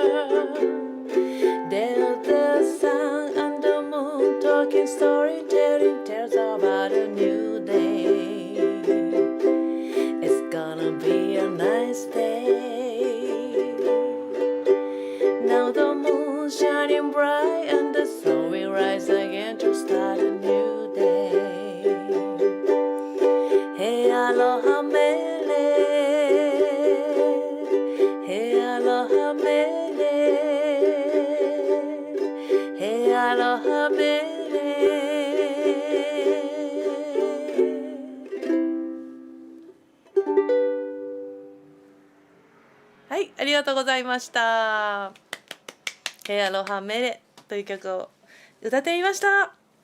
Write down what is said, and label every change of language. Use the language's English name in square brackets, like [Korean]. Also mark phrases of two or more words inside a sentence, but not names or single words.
[English] There the sun and the moon talking, storytelling tales about a new day. It's gonna be a nice day. Now the moon shining bright and the sun will rise again to start a new day. [Hawaiian] Hey aloha mele, hey aloha mele, hey aloha mele. [Japanese] はい、ありがとうございました。ヘアロハメレという曲を歌ってみました。